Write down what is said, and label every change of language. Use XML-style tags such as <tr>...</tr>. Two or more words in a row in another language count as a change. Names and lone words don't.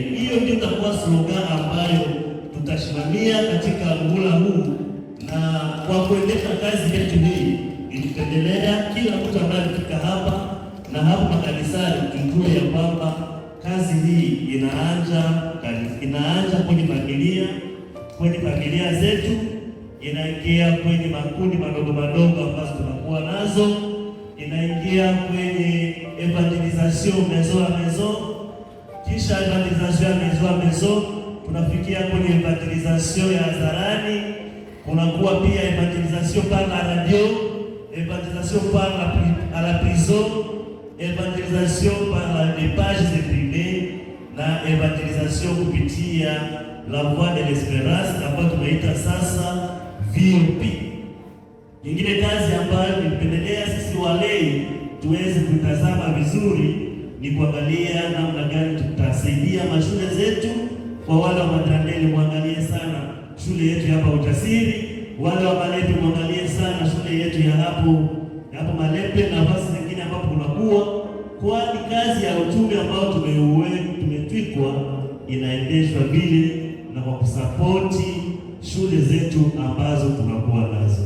<sw>Hiyo ndio itakuwa slogan ambayo tutasimamia katika muhula huu, na kwa kuendesha kazi yetu hii ilipendelea kila mtu ambaye alifika hapa na hapo makanisani tujue ya kwamba kazi hii inaanza kwenye familia zetu, inaingia kwenye makundi madogo madogo ambazo tunakuwa nazo, inaingia</sw> <fr>kwenye evangelisation maison à maison,</fr> <sw>kisha evangelisation ya</sw> <fr>maison à maison</fr> <sw>tunafikia kwenye evangelisation ya hadharani, kunakuwa pia</sw> <fr>evangelisation par la radio, evangelisation par la prison, evangelisation par les pages imprimées</fr> <sw>na evangelisation kupitia</sw> <fr>la voix de l'espérance</fr> <sw>ambayo tunaita sasa VOP. Nyingine kazi ambayo nilipendelea sisi walei tuweze kutazama vizuri ni kuangalia namna gani tutasaidia mashule zetu. Kwa wale wa Madrandele muangalie sana shule yetu hapa Ujasiri, wale wa Malepe muangalie sana shule yetu ya hapo Malepe na nafasi zingine ambapo kunakuwa, kwani kazi ya utume ambao tumetwikwa inaendeshwa vile na kwa kusapoti shule zetu ambazo tunakuwa nazo.</sw>